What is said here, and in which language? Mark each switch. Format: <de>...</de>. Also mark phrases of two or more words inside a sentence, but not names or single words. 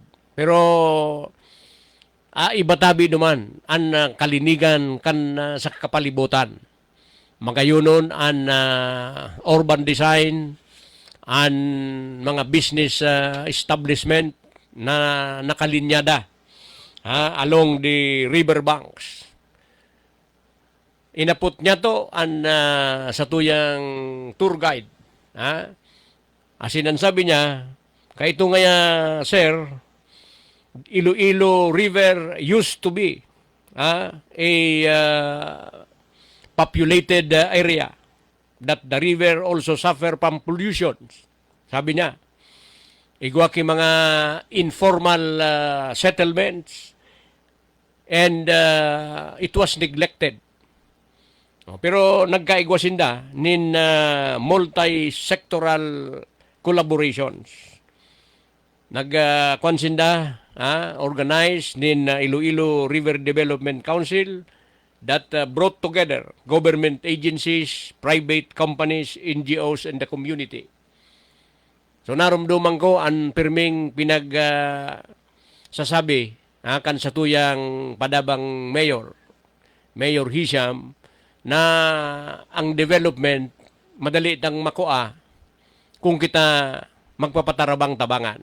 <bik>Pero iba tabi duman an kalinigan kan sa kapalibutan. Magayunon an urban design, an mga business establishment na nakalinyada</bik> <en>along the river banks.</en> <bik>Inapot niya to an sa tuyang tour guide. Asinan sabi niya, kaya ito nga sir,</bik> <en>Iloilo River used to be a populated area, that the river also suffer from pollution.</en> <bik>Sabi niya, igwa ki mga</bik> <en>informal settlements and it was neglected.</en> <bik>Pero nagkaigwasinda nin</bik> <en>multi-sectoral collaborations. Nagkwansinda organized nin Iloilo River Development Council that brought together government agencies, private companies, NGOs, and the community.</en> <bik>So narumduman ko ang pirming sasabi kan sa tuyang padabang Mayor Hisham, na ang development madali tang makuha kung kita magpapatarabang tabangan.</bik>